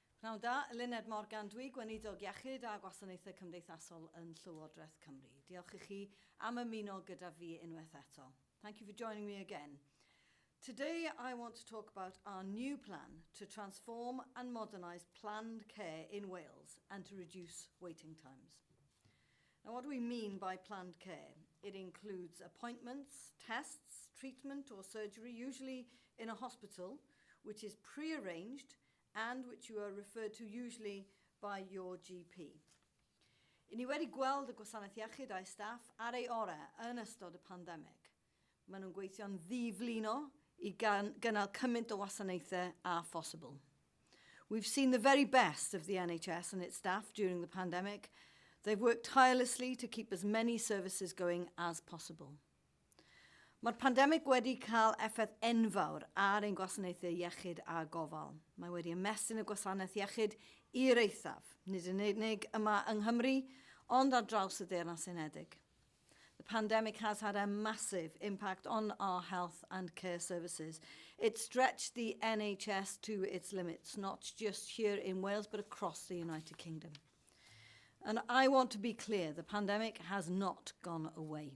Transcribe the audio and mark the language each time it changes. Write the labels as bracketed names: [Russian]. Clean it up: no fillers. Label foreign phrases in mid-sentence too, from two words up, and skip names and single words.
[Welsh] Pnawn da, Eluned Morgan dwi, Gweinidog Iechyd a Gwasanaethau Cymdeithasol yn Llywodraeth Cymru. Diolch i chi am ymuno gyda fi unwaith eto. [English] Thank you for joining me again. Today I want to talk about our new plan to transform and modernise planned care in Wales and to reduce waiting times. Now, what do we mean by planned care? It includes appointments, tests, treatment or surgery, usually in a hospital, which is pre-arranged and which you are referred to usually by your GP. [Welsh] I ni wedi gweld y gwasanaeth iechyd a'i staff ar ei orau yn ystod y pandemig. Maen nhw'n gweithio'n ddiflino I gynnal cymaint o wasanaethau a phosibl. [English] We've seen the very best of the NHS and its staff during the pandemic. They've worked tirelessly to keep as many services going as possible. [Welsh] Mae'r pandemig wedi cael effaith enfawr ar ein gwasanaethau iechyd a gofal. Mae wedi ymestyn y gwasanaeth iechyd i'r eithaf, nid yn unig yma yng Nghymru, ond ar draws y Deyrnas Unedig. [English] The pandemic has had a massive impact on our health and care services. It stretched the NHS to its limits, not just here in Wales, but across the United Kingdom. And I want to be clear, the pandemic has not gone away.